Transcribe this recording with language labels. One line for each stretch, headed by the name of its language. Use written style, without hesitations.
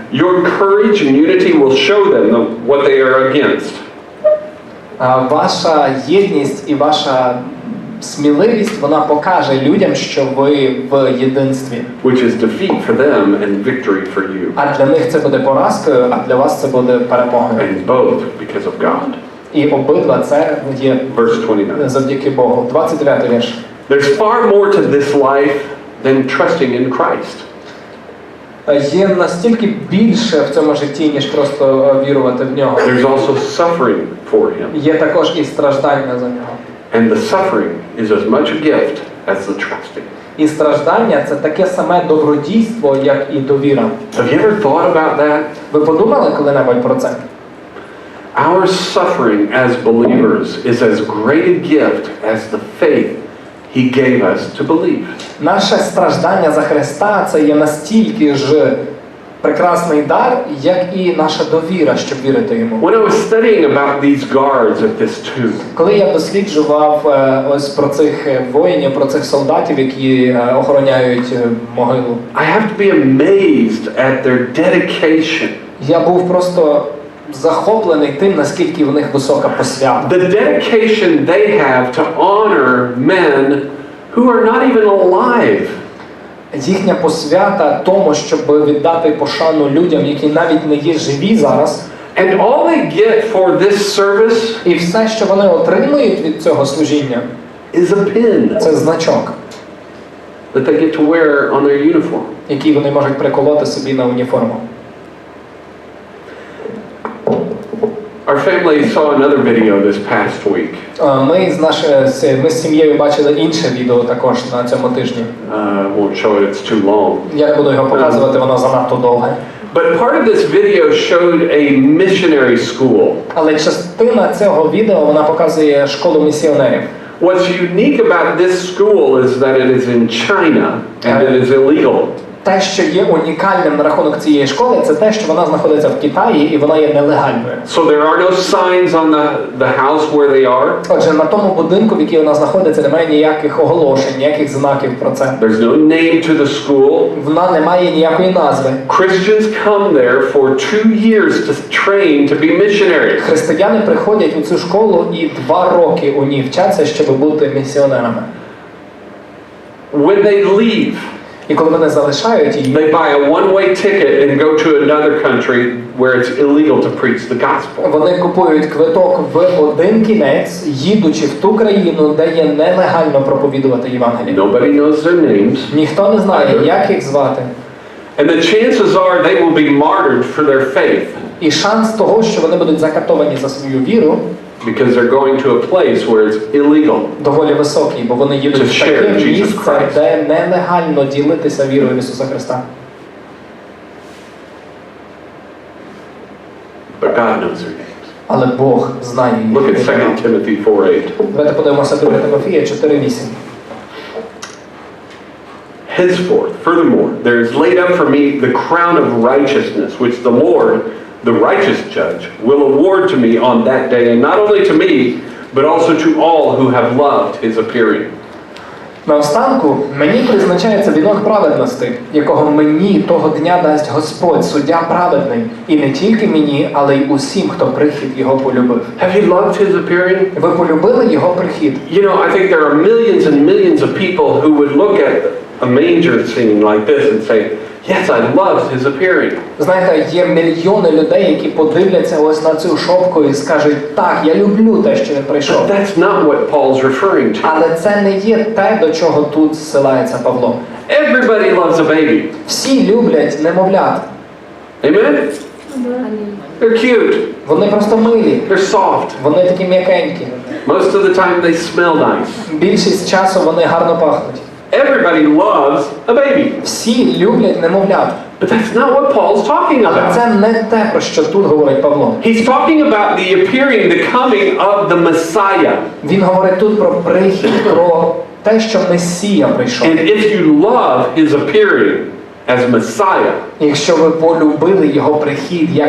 English: Your courage and unity will show them what they are against.
Ukrainian: Ваша єдність і ваша сміливість, вона покаже людям, що ви в єдинстві.
English: Which is defeat for them and victory for you.
Ukrainian: А для них це буде поразкою, а для вас це буде перемогою.
English: And both because of God.
Ukrainian: І обидва це є
English: Verse 29.
Ukrainian: завдяки Богу. 29 вірш.
English: There's far more to this life than trusting in Christ.
Ukrainian: Є настільки більше в цьому житті, ніж просто вірувати в нього.
English: There's also suffering for him.
Ukrainian: Є також і страждання за нього.
English: And the suffering is as much a gift as the trusting.
Ukrainian: І страждання – це таке саме добродійство, як і довіра.
English: Have you ever thought about that?
Ukrainian: Ви подумали коли-небудь про це?
English: Our suffering as believers is as great a gift as the faith He gave us to believe.
Ukrainian: Наше страждання за Христа – це є настільки ж прекрасний дар, як і наша довіра, щоб вірити Йому.
English: When I was studying about these guards at this tomb,
Ukrainian: Коли я досліджував ось про цих воїнів, про цих солдатів, які охороняють могилу,
English: I have to be amazed at their dedication.
Ukrainian: я був просто захоплений тим, наскільки в них висока посвята.
English: The dedication they have to honor men who are not even alive.
Ukrainian: Їхня посвята тому, щоб віддати пошану людям, які навіть не є живі зараз.
English: And all they get for this service
Ukrainian: І все, що вони отримують від цього служіння,
English: is a pin
Ukrainian: це значок,
English: that they get to wear on their uniform.
Ukrainian: який вони можуть приколоти собі на уніформу.
English: Our family saw another video this past week.
Ukrainian: Ми з сім'єю бачили інше відео також на цьому тижні.
English: Won't show it, it's too long.
Ukrainian: Я буду його показувати, воно занадто довге.
English: But part of this video showed a missionary school.
Ukrainian: Але частина цього відео, вона показує школу місіонерів.
English: What's unique about this school is that it is in China and it is illegal.
Ukrainian: Те, що є унікальним на рахунок цієї школи, це те, що вона знаходиться в Китаї і вона є нелегальною.
English: So there are no signs on the house where they are.
Ukrainian: Отже, на тому будинку, в якій вона знаходиться, немає ніяких оголошень, ніяких знаків про це.
English: There's no name to the school.
Ukrainian: Вона не має ніякої назви.
English: Christians come there for 2 years to train to be missionaries.
Ukrainian: Християни приходять у цю школу і 2 роки у ній вчаться, щоб бути місіонерами.
English: When they leave,
Ukrainian: І коли вони залишають її,
English: they buy a one-way ticket and go to another country where it's illegal to preach the gospel.
Ukrainian: Вони купують квиток в один кінець, їдучи в ту країну, де є нелегально проповідувати Євангеліє.
English: Nobody knows their names.
Ukrainian: Ніхто не знає, як їх звати.
English: And the chances are they will be martyred for their faith.
Ukrainian: І шанс того, що вони будуть закатовані за свою віру,
English: Because they're going to a place where it's illegal.
Ukrainian: доволі високий, бо вони їдуть в таке місце, де нелегально ділитися вірою в Ісуса Христа.
English: But God knows their names.
Ukrainian: Але Бог знає їх.
English: Look at 2 Timothy 4:8.
Ukrainian: Давайте подивимося 2 Тимофія 4:8.
English: Henceforth, furthermore, there is laid up for me the crown of righteousness, which the Lord, the righteous judge, will award to me on that day, and not only to me, but also to all who have loved his appearing.
Ukrainian: Наостанку, мені призначається вінок праведності, якого мені того дня дасть Господь, суддя праведний, і не тільки мені, але й усім, хто прихід його полюбив.
English: Have you loved his appearing?
Ukrainian: Ви полюбили його прихід?
English: You know, I think there are millions and millions of people who would look at a manger scene like this and say, yes, I loved his appearing.
Ukrainian: Знаєте, є мільйони людей, які подивляться ось на цю шопку і скажуть, так, я люблю те, що він прийшов.
English: But that's not what Paul's referring to.
Ukrainian: Але це не є те, до чого тут зсилається Павло.
English: Everybody loves a baby.
Ukrainian: Всі люблять немовлят.
English: Amen? They're cute.
Ukrainian: Вони просто милі.
English: They're soft.
Ukrainian: Вони такі м'якенькі.
English: Most of the time they smell nice.
Ukrainian: Більшість часу вони гарно пахнуть.
English: Everybody loves a baby.
Ukrainian: Всі люблять немовлят.
English: But that's not what Paul's talking
Ukrainian: Але
English: about.
Ukrainian: це не те, про що тут говорить Павло.
English: He's talking about the appearing, the coming of the Messiah.
Ukrainian: Він говорить тут про прихід, про те, що Месія прийшов.
English: And if you love his appearing as Messiah,
Ukrainian: Якщо ви полюбили його прихід як